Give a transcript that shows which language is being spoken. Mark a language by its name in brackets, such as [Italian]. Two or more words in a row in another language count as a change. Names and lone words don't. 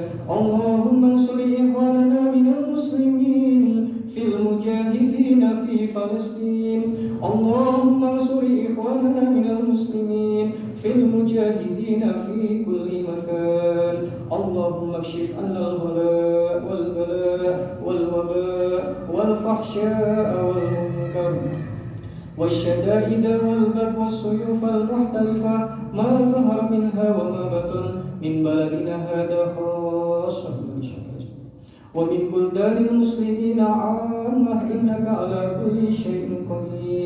[Arabic] اللهم انصر إخواننا من المسلمين في المجاهدين في فلسطين. اللهم انصر إخواننا من المسلمين في المجاهدين في كل مكان. اللهم اكشف عنا الغلاء والبلاء والوباء والفحشاء والمنكر والشدائد والبغي والسيوف المختلفة ما ظهر منها وما بطن من بلدنا هذا خاصة ومن بلدان المسلمين عامة إنك على كل شيء قدير.